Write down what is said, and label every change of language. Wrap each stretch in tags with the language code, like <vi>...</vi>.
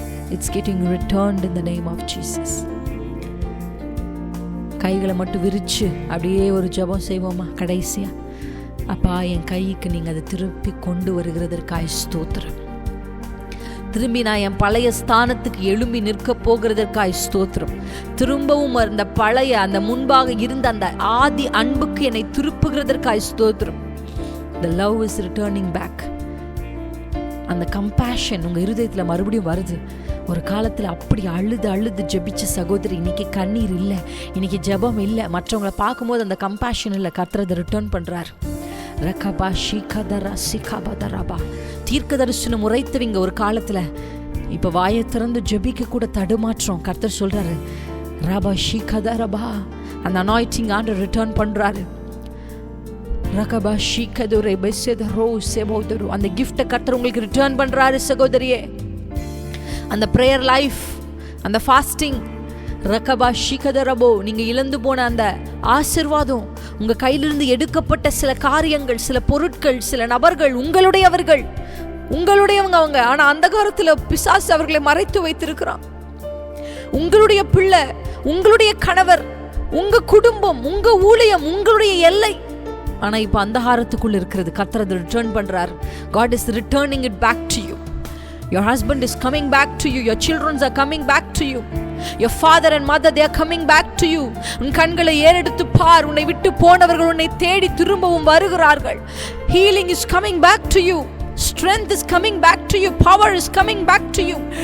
<en>It's getting returned in the name of Jesus.</en> <ta>கைகளை மட்டும் விரிச்சு அப்படியே ஒரு ஜெபம் செய்வோமா கடைசியா? அப்பா, என் கைக்கு நீங்க அதை திருப்பி கொண்டு வருகிறதற்காய் ஸ்தோத்திரம். திரும்பி நான் என் பழைய ஸ்தானத்துக்கு எழும்பி நிற்க போகிறதற்காய் ஸ்தோத்திரம். திரும்பவும் அந்த பழைய, அந்த முன்பாக இருந்த அந்த ஆதி அன்புக்கு என்னை திருப்புகிறதற்காய் ஸ்தோத்திரம்.</ta> <en>The love is returning back.</en> <ta>அந்த கம்பேஷன் உங்க இருதயத்துல மறுபடியும் வருது. ஒரு காலத்துல அப்படி அழுது ஜெபிச்ச சகோதரி, இன்னைக்கு கண்ணீர் இல்லை, இன்னைக்கு ஜெபம் இல்லை, மற்றவங்களை பார்க்கும்போது அந்த கம்பேஷன் இல்லை. கர்த்தர் அதை ரிட்டர்ன் பண்றார். ரகபா ஷிகதரா சிகபதரபா. தீர்க்க தரிசனம் உரைத்தவங்க ஒரு காலத்துல இப்ப வாயை திறந்து ஜெபிக்க கூட தடுமாற்றம். கர்த்தர் சொல்றாரு ரபா ஷிகதரபா. அந்த அனாயிட்டிங் ஆண்டவர் ரிட்டர்ன் பண்றாரு. ரகபா ஷிகதுரே பெஸெதரோ செபோதரு. அந்த கிஃப்ட்டை கர்த்தர் உங்களுக்கு ரிட்டர்ன் பண்றாரு சகோதரியே. அந்த பிரேயர் லைஃப், அந்த ஃபாஸ்டிங், ரகபா ஷிகதரபோ, நீங்க இழந்து போன அந்த ஆசீர்வாதம், உங்க கையிலிருந்து எடுக்கப்பட்ட சில காரியங்கள், சில பொருட்கள், சில நபர்கள் உங்களுடையவங்க அவங்க. ஆனா அந்த காலத்துல பிசாசு அவர்களை மறைத்து வைத்திருக்கிறான். உங்களுடைய பிள்ளை, உங்களுடைய கணவர், உங்க குடும்பம், உங்க ஊழியம், உங்களுடைய எல்லை. ஆனா இப்ப அந்தகாரத்துக்குள்ள இருக்கிறது. கர்த்தர் அதை ரிட்டர்ன் பண்றார்.</ta> <en>God is returning it back to you. Your husband is coming back to you. Your children are coming back to you. Your father and mother, they are coming back to you.</en> <ta>உன் கண்களை ஏறெடுத்து பார். உன்னை விட்டு போனவர்கள் உன்னை தேடி திரும்பவும் வருகிறார்கள்.</ta> <en>Healing is coming back to you. Strength is coming back to you. Power is coming back to you.</en>